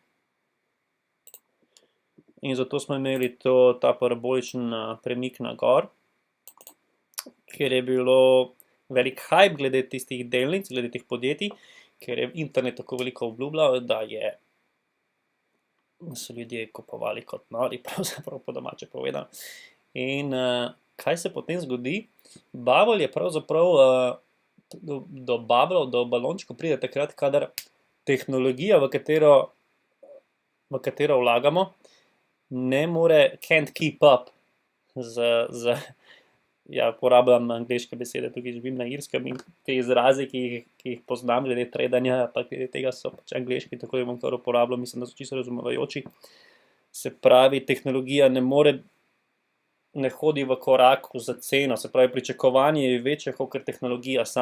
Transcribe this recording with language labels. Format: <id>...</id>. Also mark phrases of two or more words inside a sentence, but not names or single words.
<sl>In zato smo imeli ta paraboličen premik na gor, ker je bilo velik hype glede tistih delnic, glede teh podjetij, ker je internet tako veliko obljubljal, da so ljudje kupovali kot nori, pravzaprav po domače povedano. In kaj se potem zgodi? Bubble je pravzaprav do bubblov, do balončkov pride takrat, kadar tehnologija, v katero vlagamo, ne more,</sl> <en>can't keep up</en> <sl>ja, uporabljam angleške besede, tukaj živim na Irskem in te izrazi, ki jih poznam glede tradanja, pa glede tega so pač angleški, tako da bom kar uporabljal, mislim, da so čisto razumevajoči. Se pravi, tehnologija ne hodi v koraku za ceno, se pravi, pričakovanje je večje kot tehnologija sama.</sl>